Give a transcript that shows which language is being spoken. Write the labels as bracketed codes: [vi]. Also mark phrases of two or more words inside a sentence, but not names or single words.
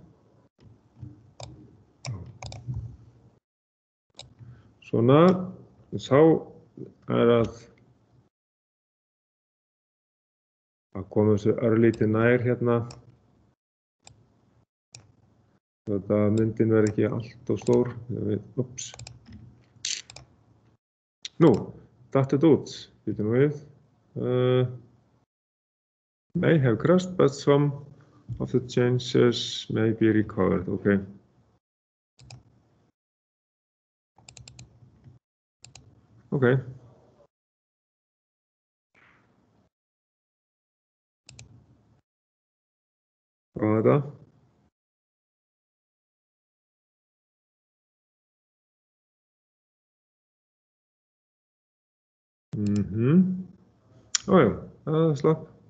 [is] Svona, þá að koma þessu örlítið nær hérna. Þetta myndin verður ekki allt of stór. Ups. Nú, datt þetta út. Býtum við. [en] May have crashed, but some of the changes may be recovered. Okay. Okay. [is] Hvað er þetta? Ójá, það slapp.